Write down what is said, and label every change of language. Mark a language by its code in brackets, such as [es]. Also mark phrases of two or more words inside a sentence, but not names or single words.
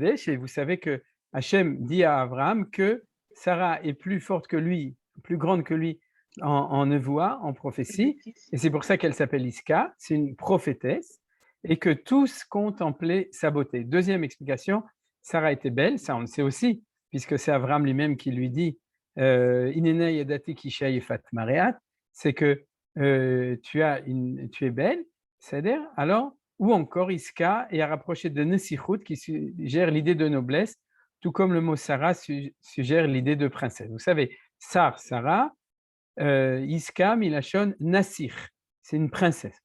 [fr] Et vous savez que Hachem dit à Abraham que Sarah est plus forte que lui, plus grande que lui en nevoie, en prophétie. Et c'est pour ça qu'elle s'appelle Iska, c'est une prophétesse, et que tous contemplaient sa beauté. Deuxième explication, Sarah était belle, ça on le sait aussi, puisque c'est Abraham lui-même qui lui dit [he] הנה נא ידעתי כי אשה יפת מראה את, [fr] c'est que tu es belle, c'est-à-dire, alors, ou encore Iska est à rapprocher de Nesichut qui suggère l'idée de noblesse, tout comme le mot Sarah suggère l'idée de princesse. Vous savez, Sarah, Iska, Milachon, Nassir, c'est une princesse.